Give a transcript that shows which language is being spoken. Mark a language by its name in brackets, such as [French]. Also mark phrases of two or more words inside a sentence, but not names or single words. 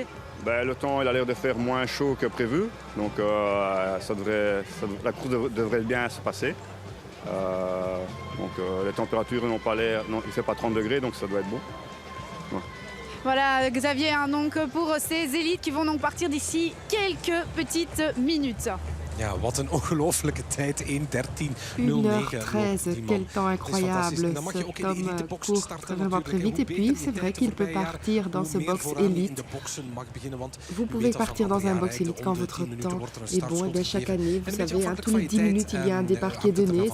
[French] Le temps, il a l'air de faire moins chaud que prévu, donc la course devrait bien se passer. Les températures n'ont pas l'air, il ne fait pas 30 degrés, donc ça doit être beau. Ouais. Voilà Xavier, donc pour ces élites qui vont donc partir d'ici quelques petites minutes. [Dutch] Ja, wat een ongelooflijke tijd. [French] 1h13, quel temps incroyable. Cet homme court vraiment très vite. Et puis, c'est vrai qu'il peut partir dans ce box élite. Vous pouvez partir dans un box élite quand votre temps est bon. Et bien, chaque année, vous savez, tous les 10 minutes, il y a un départ qui est donné.